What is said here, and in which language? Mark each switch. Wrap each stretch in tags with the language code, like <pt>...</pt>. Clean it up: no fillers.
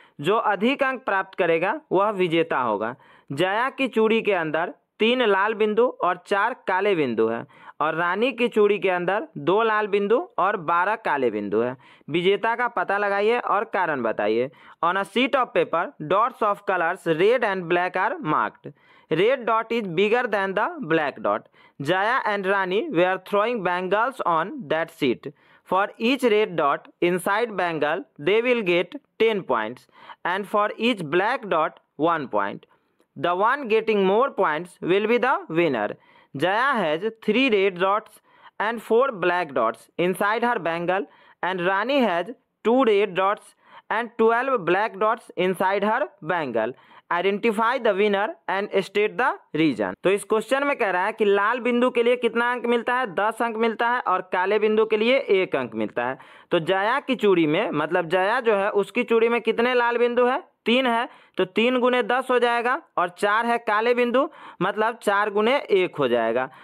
<hi>जो अधिक अंक प्राप्त करेगा वह विजेता होगा। जया की चूड़ी के अंदर 3 लाल बिंदु और 4 काले बिंदु है और रानी की चूड़ी के अंदर 2 लाल बिंदु और 12 काले बिंदु है। विजेता का पता लगाइए और कारण बताइए।</hi> <en>On a sheet of paper dots of colours red and black are marked. Red dot is bigger than the black dot. Jaya and Rani were throwing bangles on that sheet. For each red dot inside bangle, they will get 10 points, and for each black dot, 1 point. The one getting more points will be the winner. Jaya has 3 red dots and 4 black dots inside her bangle, and Rani has 2 red dots and 12 black dots inside her bangle. Identify the winner and state the reason.</en> <hi>तो इस question में कह रहा है कि लाल बिंदु के लिए कितना अंक मिलता है, 10 अंक मिलता है और काले बिंदु के लिए 1 अंक मिलता है। तो जया की चूड़ी में, मतलब जया जो है उसकी चूड़ी में कितने लाल बिंदु है, 3 है तो 3 गुने 10 हो जाएगा, और 4 है काले बिंदु मतलब 4 गुने 1 हो जाएगा।</hi>